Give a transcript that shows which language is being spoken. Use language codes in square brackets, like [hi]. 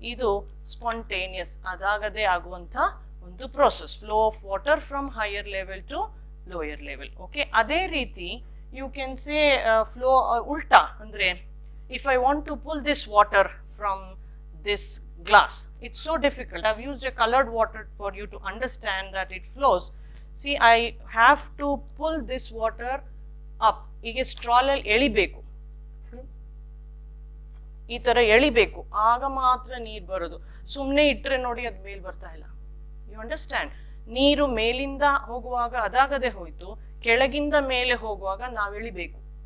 [kn] ಇದು ಸ್ಪಾಂಟೇನಿಯಸ್, ಅದಾಗದೆ ಆಗುವಂತ ಒಂದು process, [en] Flow of water from higher level to lower level. Okay, [kn] ಅದೇ ರೀತಿ [en] You can say flow ಉಲ್ಟಾ. ಅಂದ್ರೆ if I want to pull this water from this glass, it's so difficult. I've used a colored water for you to understand that it flows. See, I have to pull this water up. [kn] ಈಗ ಸ್ಟ್ರಾಲಲ್ಲಿ ಎಳಿಬೇಕು, ಈ ತರ ಎಳಿಬೇಕು, ಆಗ ಮಾತ್ರ ನೀರು ಬರೋದು. ಸುಮ್ಮನೆ ಇಟ್ರೆ ನೋಡಿ ಅದು ಮೇಲ್ ಬರ್ತಾ ಇಲ್ಲ. [en] You understand? [kn] ನೀರು ಮೇಲಿಂದ ಹೋಗುವಾಗ ಅದಾಗದೆ ಹೋಯ್ತು, ಕೆಳಗಿಂದ ಮೇಲೆ ಹೋಗುವಾಗ ನಾವು ಎಳಿಬೇಕು.